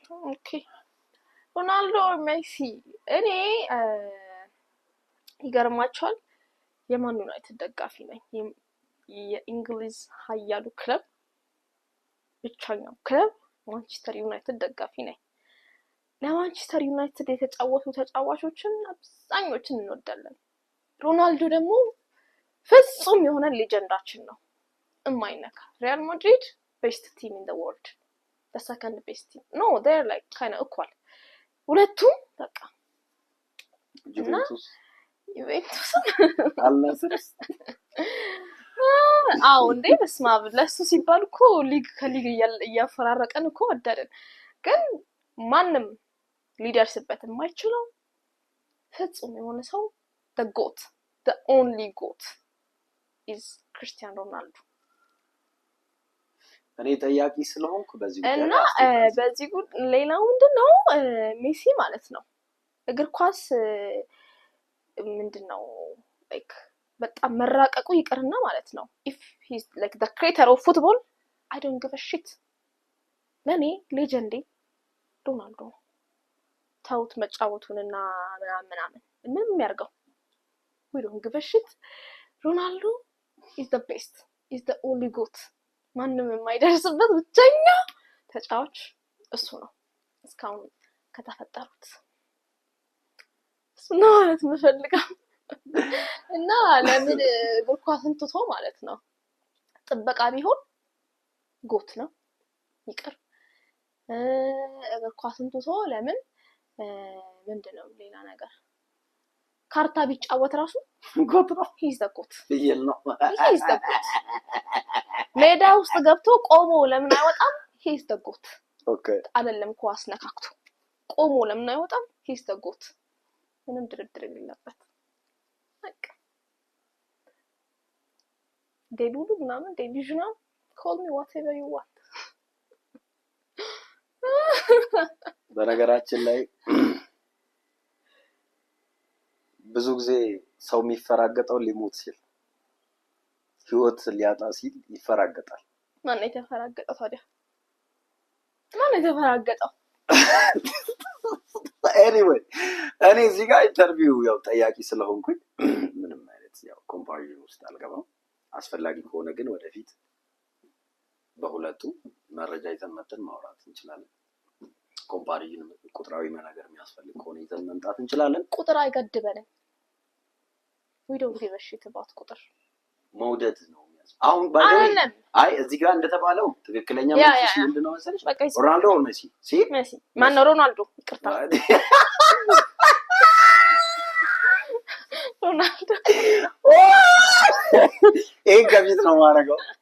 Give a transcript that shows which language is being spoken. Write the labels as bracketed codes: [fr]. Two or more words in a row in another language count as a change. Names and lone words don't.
[am] ኦኬ ሮናልዶ ሜሲ እኔ ይገርማችኋል የማን ዩናይትድ ደጋፊ ነኝ። የእንግሊዝ ኃያሉ ክለብ ብቸኛው ክለብ ማንቸስተር ዩናይትድ ደጋፊ ነኝ። ለማንቸስተር ዩናይትድ የተጫወቱ ተጫዋቾችን አብዛኞችን እንወዳለን። ሮናልዶ ደግሞ ፍጹም የሆነ ሌጀንዳችን ነው፣ እማይነካ። ሪያል ማድሪድ [en] best team in the world፣ the second best team. No, they're like kind of equal. [am] ሁለቱም በቃ ጁቬንቱስ አልናስርስ እንዴ በስመ አብ ለሱ ሲባል እኮ ሊግ ከሊግ እያፈራረቀን እኮ ወደደን። ግን ማንም ሊደርስበት የማይችለው ፍጹም የሆነ ሰው [en] the goat, the only goat is Cristiano Ronaldo። [am] እኔ ጠያቂ ስለሆንኩ በዚህ ጉዳይ እና በዚህ ጉዳይ ሌላው ምንድነው ሜሲ ማለት ነው እግር ኳስ ምንድነው like በጣም መራቀቁ ይቀርና ማለት ነው [en] if he's like the creator of football I don't give a shit። [am] ለኔ ሌጀንዴ ሮናልዶ ታውት መጫወቱንና ምናምን ምንም ያርገው [en] we don't give a shit። [am] ሮናልዶ [en] is the best, is the only goat። [am] ማንም የማይደርስበት ብቸኛ ተጫዋች እሱ ነው እስካሁን ከተፈጠሩት። እሱ ነው ማለት የምፈልገው። እና ለምን እግር ኳስን ትቶ ማለት ነው ጥበቃ ቢሆን ጎት ነው ይቅር። እግር ኳስን ትቶ ለምን ምንድነው ሌላ ነገር ካርታ ቢጫወት ራሱ ጎት ነው። [en] he's the goat [am] ይል ነው [en] he's the goat። [am] ሜዳ ውስጥ ገብቶ ቆሞ ለምን አይወጣም? [en] he's the goat። [am] ኦኬ አይደለም ኳስ ነካክቶ ቆሞ ለምን አይወጣም? [en] he's the goat። [am] ምንም ድርድር የሌለበት በቃ ዴቡሉ ምናምን ዴቪዥና [en] call me whatever you want። [am] በነገራችን ላይ ብዙ ጊዜ ሰው የሚፈራገጠው ሊሞት ሲል ህይወት ሊያጣ ሲል ይፈራገጣል። ማን የተፈራገጠው ታዲያ? ማን የተፈራገጠው? anyway እኔ እዚህ ጋር ኢንተርቪው ያው ጠያቂ ስለሆንኩኝ ምንም አይነት ያው ኮምፓሪዥን ውስጥ አልገባም። አስፈላጊ ከሆነ ግን ወደፊት በሁለቱ መረጃ ይዘን መጥተን ማውራት እንችላለን። ኮምፓሪዥን ቁጥራዊ መናገር የሚያስፈልግ ከሆነ ይዘን መምጣት እንችላለን። ቁጥር አይገድበንም። [en] we don't give a shit about ቁጥር [am] መውደድ ነው አሁን ባይደው አይ እዚህ ጋር እንደተባለው ትክክለኛ መልስ ምንድነው መሰለሽ ሮናልዶ or ሜሲ ሜሲ ማን ነው ሮናልዶ ይቅርታ ሮናልዶ ገቢት ነው ማረጋው